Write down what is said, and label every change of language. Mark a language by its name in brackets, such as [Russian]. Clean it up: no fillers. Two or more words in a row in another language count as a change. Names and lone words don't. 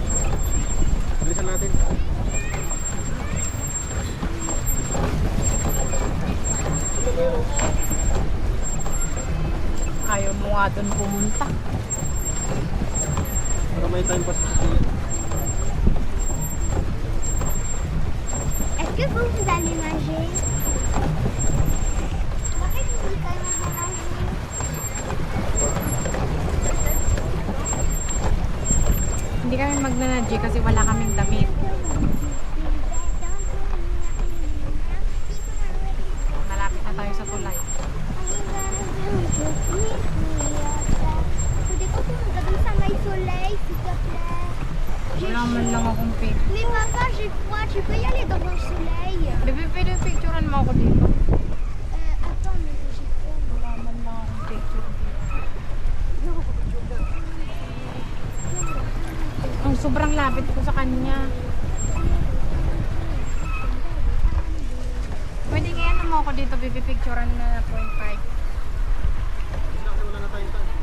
[Filipino] Bilisan natin. Ayaw mo nga doon pumunta. Para may [English] time pass [Filipino] sa sila. [French] Est-ce que vous allez nager? [Filipino] Bakit hindi kayo mag-nager? Hindi kami magnanadji kasi wala kaming damit. Malapit na tayo sa tulay. Pwede ko pumunta dun sa may [French] soleil, s'il te plaît. [Filipino] Wala man lang akong pic. [French] Mais papa, j'ai froid, tu peux y aller dans le soleil. [Filipino] Bebe, pwede picturean mo ako dito. [French] Attends, mais j'ai froid. [Filipino] Wala man lang akong picture dito. Ang sobrang lapit ko sa kanya. Pwede kaya mo ako dito, bebe, picturean na 0.5. Wala na tayong time.